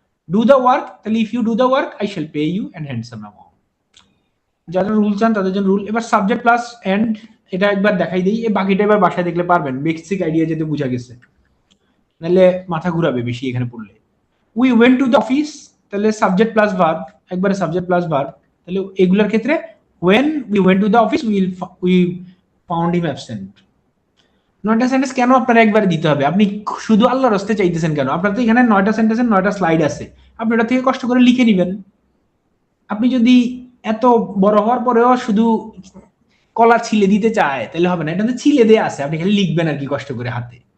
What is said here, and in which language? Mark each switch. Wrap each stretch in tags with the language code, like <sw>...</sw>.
<en>Do the work, তাহলে if you do the work I shall pay you and handsome amount.</en> <bn>যারা rule চান তাদের জন্য rule. এবার সাবজেক্ট প্লাস এন্ড, এটা একবার দেখাই দিই, এই বাকিটা এবার বাসায় দেখলে পারবেন, বেসিক আইডিয়া যেতে বোঝা গেছে, নাহলে মাথা ঘুরাবে বেশি এখানে পড়লে।</bn> <en>We went to the office, তাহলে subject plus verb, একবারে subject plus verb.</en> <bn>তাহলে এগুলোর ক্ষেত্রে</bn> <en>when we went to the office we found him absent।</en> <bn>9টা sentence কেন আপনারা একবার দিতে হবে? আপনি শুধু আল্লাহর রাস্তে চাইতেছেন কেন? আপনার তো এখানে 9টা সেন্টেন্সের 9টা স্লাইড আছে, আপনি ওটা থেকে কষ্ট করে লিখে নেবেন। আপনি যদি এত বড় হওয়ার পরেও শুধু কলা ছিলে দিতে চায় তাহলে হবে না, এটা তো ছিলে দেয়া আছে, আপনি খালি লিখবেন আর কি কষ্ট করে হাতে।</bn>